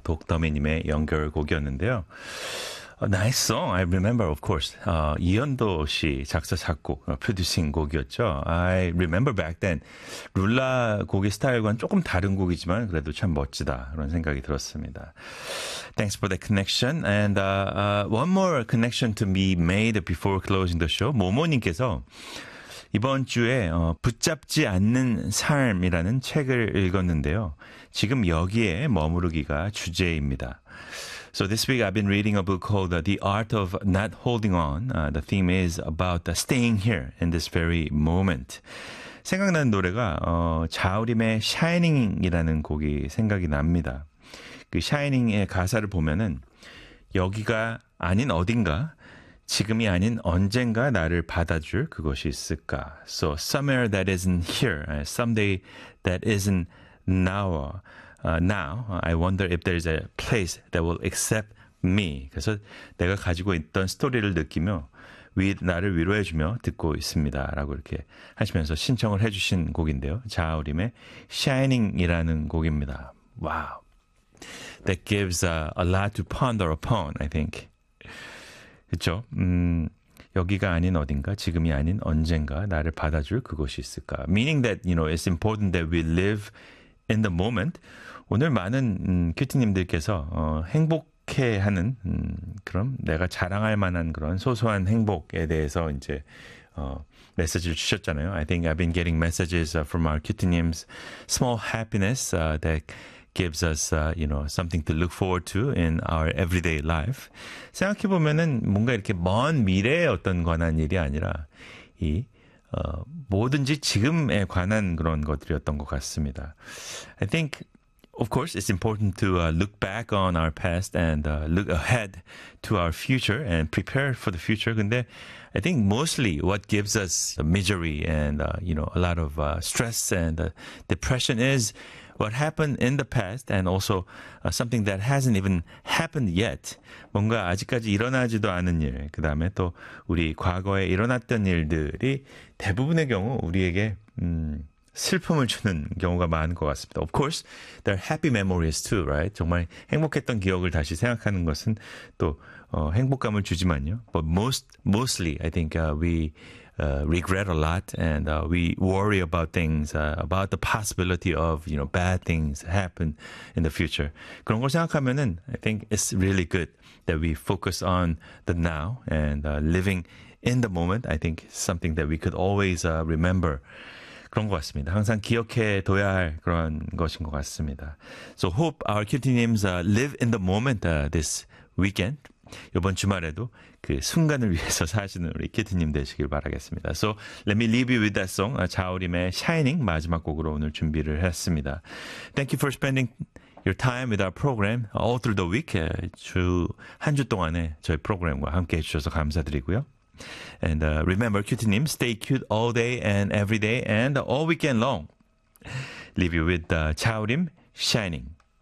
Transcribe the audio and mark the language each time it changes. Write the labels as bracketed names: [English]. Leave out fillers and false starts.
[Korean] 독더미님의 연결곡이었는데요. [English] Nice song. I remember, of course. [Korean] 이현도 씨 작사 작곡, 프로듀싱 곡이었죠. [English] I remember back then. [Korean] 룰라 곡의 스타일과는 조금 다른 곡이지만 그래도 참 멋지다. 그런 생각이 들었습니다. [English] Thanks for the connection. And one more connection to be made before closing the show. [Korean] 모모님께서 이번 주에 붙잡지 않는 삶이라는 책을 읽었는데요. 지금 여기에 머무르기가 주제입니다. [English] So this week I've been reading a book called The Art of Not Holding On. The theme is about staying here in this very moment. [Korean] 생각나는 노래가 자우림의 Shining이라는 곡이 생각이 납니다. 그 Shining의 가사를 보면은 여기가 아닌 어딘가 지금이 아닌 언젠가 나를 받아줄 그것이 있을까? [English] So somewhere that isn't here, someday that isn't now. Now I wonder if there's a place that will accept me. [Korean] 그래서 내가 가지고 있던 스토리를 느끼며 나를 위로해주며 듣고 있습니다라고 이렇게 하시면서 신청을 해주신 곡인데요. 자우림의 Shining이라는 곡입니다. [English] Wow, that gives a lot to ponder upon. I think. [Korean] 그렇죠. 여기가 아닌 어딘가, 지금이 아닌 언젠가 나를 받아줄 그곳이 있을까. [English] Meaning that, you know, it's important that we live in the moment. [Korean] 오늘 많은 큐티님들께서 행복해하는 그런 내가 자랑할 만한 그런 소소한 행복에 대해서 이제 메시지를 주셨잖아요. [English] I think I've been getting messages from our cutie님's small happiness that gives us, you know, something to look forward to in our everyday life. [Korean] 생각해 보면은 뭔가 이렇게 먼 미래에 어떤 관한 일이 아니라 이 뭐든지 지금에 관한 그런 것들이었던 것 같습니다. [English] I think, of course, it's important to look back on our past and look ahead to our future and prepare for the future. [Korean] 근데 [English] I think mostly what gives us misery and you know, a lot of stress and depression is what happened in the past and also something that hasn't even happened yet. [Korean] 뭔가 아직까지 일어나지도 않은 일, 그 다음에 또 우리 과거에 일어났던 일들이 대부분의 경우 우리에게 슬픔을 주는 경우가 많은 것 같습니다. [English] Of course, there are happy memories too, right? [Korean] 정말 행복했던 기억을 다시 생각하는 것은 또 행복감을 주지만요. [English] But mostly, I think we regret a lot and we worry about things, about the possibility of, you know, bad things happen in the future. [Korean] 그런 걸 생각하면은 [English] I think it's really good that we focus on the now and living in the moment. I think something that we could always remember. [Korean] 그런 것 같습니다. 항상 기억해둬야 할 그런 것인 것 같습니다. [English] So hope our cutie님's live in the moment this weekend. [Korean] 이번 주말에도 그 순간을 위해서 사시는 우리 키트님 되시길 바라겠습니다. [English] So let me leave you with that song. [Korean] 자우림의 Shining 마지막 곡으로 오늘 준비를 했습니다. [English] Thank you for spending your time with our program all through the week. [Korean] 한 주 동안에 저희 프로그램과 함께해 주셔서 감사드리고요. [English] And remember, 큐티님, stay cute all day and every day and all weekend long. Leave you with 자우림 Shining.